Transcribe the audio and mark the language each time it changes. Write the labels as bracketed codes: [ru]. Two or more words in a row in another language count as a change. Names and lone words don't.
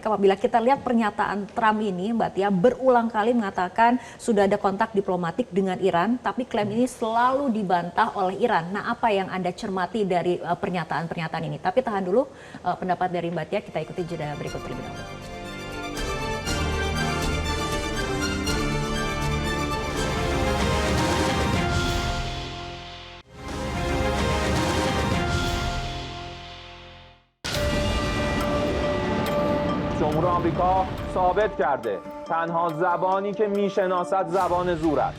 [id] Apabila kita lihat pernyataan Trump ini, Mbak Tia, berulang kali mengatakan sudah ada kontak diplomatik dengan Iran, tapi klaim ini selalu dibantah oleh Iran. Nah, apa yang Anda cermati dari pernyataan-pernyataan ini? Tapi tahan dulu pendapat dari Mbak Tia, kita ikuti jeda berikut terlebih dahulu. [fa] جمهور آمریکا ثابت کرده تنها زبانی که میشناسد زبان زور است.